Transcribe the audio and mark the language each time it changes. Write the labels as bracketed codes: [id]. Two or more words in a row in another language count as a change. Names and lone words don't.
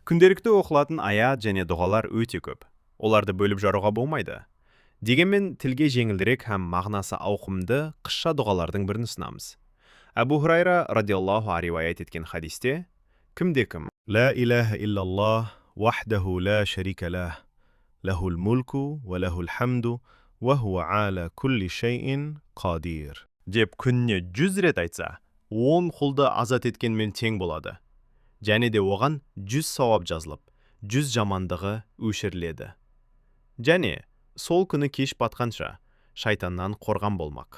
[kk] Күнделікті оқылатын аят және дұғалар өте көп. Оларды бөліп жаруға болмайды. Дегенмен тілге жеңілдірек һәм мағынасы ауқымды қысша дұғалардың бірін ұсынамыз. Әбу Хурайра [ar] رضي الله عنه [kk] риуаят еткен хадисте, кімде-кім [ar] لا إله إلا الله وحده لا شريك له له الملك وله الحمد وهو على كل شيء قدير [kk] деп күніне 100 рет айтса, 10 құлды азат еткенмен тең болады. Және де оған 100 сауап жазылып, 100 жамандығы өшіріледі. Және сол күні кеш батқанша шайтаннан қорған болмақ.